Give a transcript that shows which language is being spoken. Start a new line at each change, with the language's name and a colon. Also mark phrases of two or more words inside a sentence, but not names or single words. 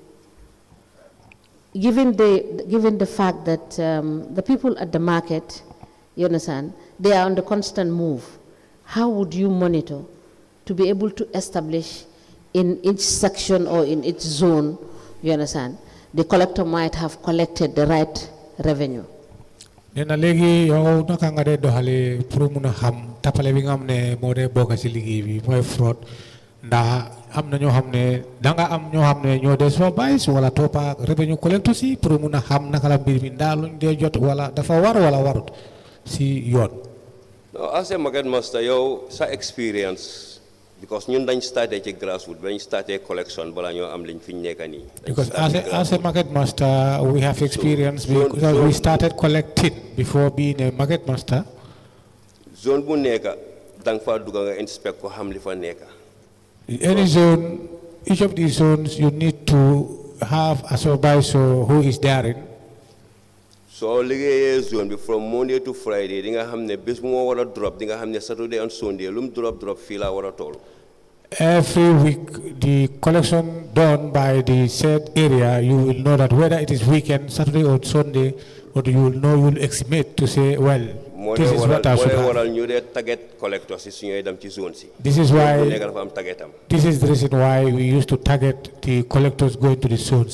English: Given the fact that the people at the market, you understand, they are on the constant move, how would you monitor to be able to establish in each section or in each zone, you understand, the collector might have collected the right revenue?
Wolof: Nena legi yow naka nga de doxale pour mëna xam tapale bi nga xamne mo de bokk ci liggéey bi moy fraud ndax am na ñoo xamne da nga am ñoo xamne ñoo des fa bay wala topa revenue collector si pour mëna xam naka la mbir mi nda luñ de jot wala dafa war wala warut si yoon. No,
English: as a market master
Wolof: yow sa experience because ñun dañ starté ci grassroots dañ starté collection bala ñoo am liñ fiñ nekk ni.
English: Because as a market master we have experience because we started collecting before being a market master.
Wolof: Zone bu nekk dang fa dugg nga inspect ko xam li fa nekk.
English: Any zone, each of these zones, you need to have a supervisor who is therein. So,
Wolof: liggéeyee zone bi
English: from Monday to Friday,
Wolof: di nga xam ne bés bu moo war a drop, di nga xam ne
English: Saturday and Sunday,
Wolof: lu mu drop fii la war a toll.
English: Every week, the collection done by the said area, you will know that whether it is weekend, Saturday or Sunday, or you will know, you will estimate to say, well, this is what I should have. This is why, this is the reason why we used to target the collectors going to the zones.